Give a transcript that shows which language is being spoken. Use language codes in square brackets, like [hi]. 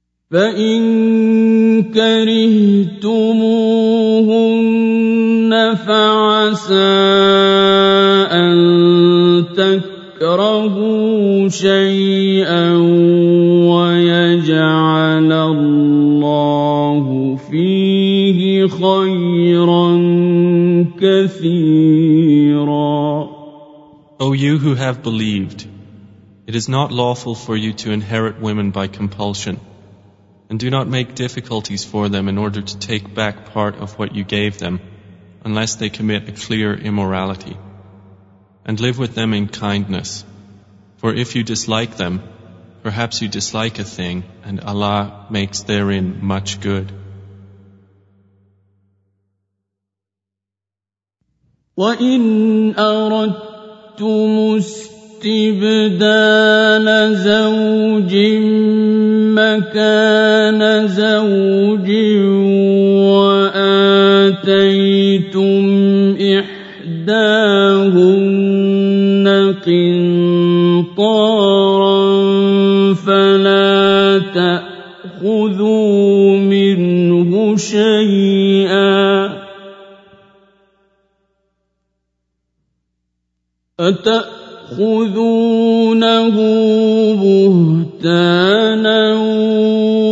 [ar] فَإِن كَرِهْتُمُوهُنَّ فَعَسَى أَن تَكْرَهُوا شَيْئًا وَيَجْعَلَ اللَّهُ فِيهِ خَيْرًا كَثِيرًا [en] O you who have believed, it is not lawful for you to inherit women by compulsion. And do not make difficulties for them in order to take back part of what you gave them, unless they commit a clear immorality. And live with them in kindness. For if you dislike them, perhaps you dislike a thing, and Allah makes therein much good. [ar] وَإِنْ أَرَدْتُمُ اسْتِبْدَالَ زَوْجٍ مكان زوج وآتيتم إحداهن قنطارا فلا تأخذوا منه شيئا أتأخذونه بهتانا